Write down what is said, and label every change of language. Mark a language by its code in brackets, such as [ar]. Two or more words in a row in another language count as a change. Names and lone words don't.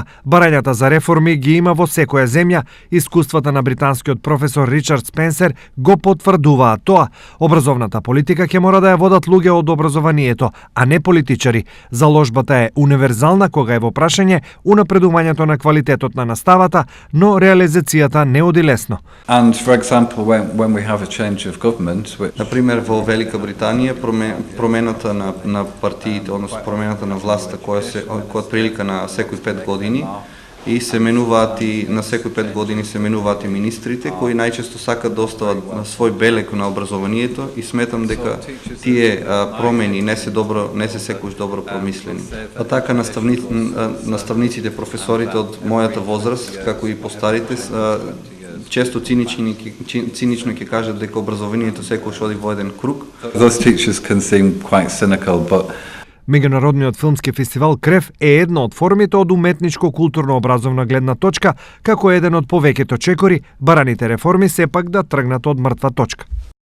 [mk] Барањата за реформи ги има во секоја земја. Искуствата на британскиот професор Ричард Спенсер го потврдуваат тоа. Образовната политика ќе мора да ја водат луѓе од образованието, а не политичари. Заложбата е универзална кога е во прашање унапредувањето на квалитетот на наставата, но реализацијата не оди лесно. [en] And for example, when we have a change of government, [mk] например во Велика Британија промената на партиите, односно промената на власта која прилика на секои 5 години и се менуваат и на секои 5 години се менуваат и министрите кои најчесто сакаат да остават свој белег на образованието и сметам дека тие промени не се секогаш добро промислени. А така наставниците, професорите од мојата возраст, како и постарите, често цинично ќе кажат дека образованието секогаш оди во еден круг. [en] Those teachers can seem quite cynical, but [mk] Меѓународниот филмски фестивал КРЕФ е една од формите од уметничко-културно-образовна гледна точка, како еден од повеќето чекори, бараните реформи сепак да тргнат од мртва точка.